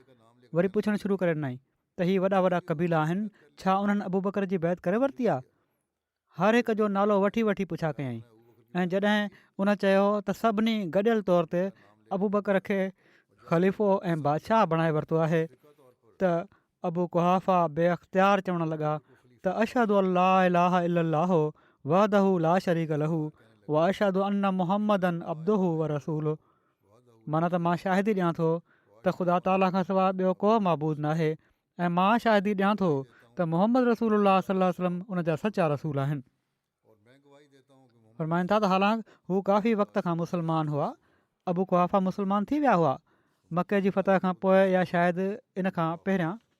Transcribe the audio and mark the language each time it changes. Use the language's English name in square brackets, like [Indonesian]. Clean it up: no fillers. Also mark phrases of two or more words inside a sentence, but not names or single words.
[Sindhi] वरी पुछणु शुरू करे ॾिनई त हीअ वॾा वॾा क़बीला आहिनि, छा उन्हनि अबू बकर जी बैत करे वरिती आहे? हर हिक जो नालो वठी वठी पुछा कयईं ऐं जॾहिं उन चयो त सभिनी गॾियल तौर ते अबू बकर खे ख़लीफ़ो ऐं बादशाह बणाए वरितो आहे त अबू कुहाफ़ा बेअख़्तियार चवणु लॻा त [Arabic] أشهد أن لا إله إلا الله وحده لا شريك له وأشهد أن محمدا عبده ورسوله. [Sindhi] माना त मां शाहिदी ॾियां थो त ख़ुदा ताला खां सवाइ ॿियो को मबूद न आहे ऐं मां शाहिदी ॾियां थो त मोहम्मद रसूलुल्लाह [Arabic] صلى الله عليه وسلم [Sindhi] उन जा सचा रसूल आहिनि। फरमाइनि था त हालांकि हू काफ़ी वक़्त खां मुस्लमान हुआ, अबू कुहाफ़ा मुस्लमान थी विया हुआ मके जी फतह खां पोइ या शायदि इन खां पहिरियां।